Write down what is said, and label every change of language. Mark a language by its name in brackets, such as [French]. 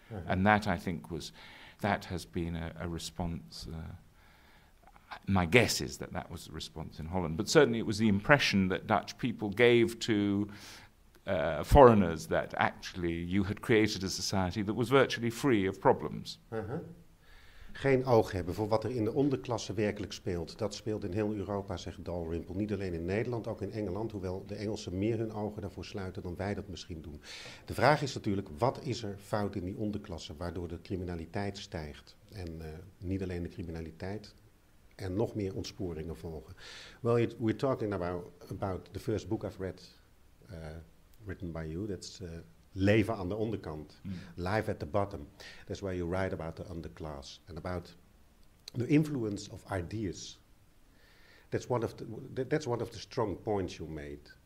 [English] And that, I think, that has been a response. My guess is that was the response in Holland. But certainly it was the impression that Dutch people gave to foreigners that actually you had created a society that was virtually free of problems. [Dutch] Geen oog hebben voor wat er in de onderklasse werkelijk speelt. Dat speelt in heel Europa, zegt Dalrymple. Niet alleen in Nederland, ook in Engeland. Hoewel de Engelsen meer hun ogen daarvoor sluiten dan wij dat misschien doen. De vraag is natuurlijk, wat is er fout in die onderklasse waardoor de criminaliteit stijgt? En niet alleen de criminaliteit, en nog meer ontsporingen volgen. [English] Well, we're talking about the first book I've read, written by you. That's Leven aan de onderkant, Live at the Bottom. That's where you write about the underclass and about the influence of ideas. That's one of the strong points you made.